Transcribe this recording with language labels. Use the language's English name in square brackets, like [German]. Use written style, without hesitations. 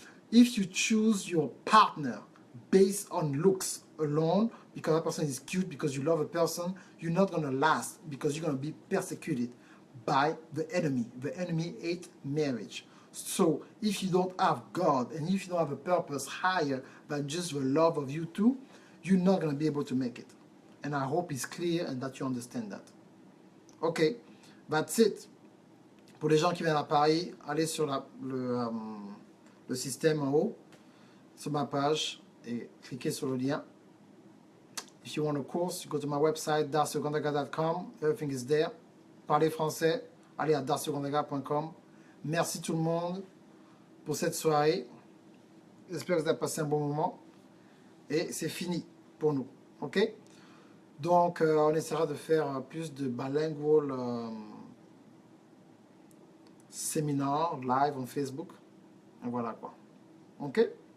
[English] If you choose your partner based on looks alone, because that person is cute, because you love a person, you're not going to last because you're going to be persecuted by the enemy. The enemy hates marriage. So if you don't have God and if you don't have a purpose higher than just the love of you two, you're not going to be able to make it. And I hope it's clear and that you understand that. Okay, that's it. [French] Pour les gens qui viennent à Paris, allez sur le système en haut, sur ma page, et cliquez sur le lien. [English] If you want a course, you go to my website, darcyogandaga.com. Everything is there. [French] Parlez français, allez à darcyogandaga.com. Merci tout le monde pour cette soirée. J'espère que vous avez passé un bon moment. Et c'est fini pour nous. OK? Donc, on essaiera de faire plus de bilingual séminaires [English] live on Facebook. [French] Et voilà quoi. OK?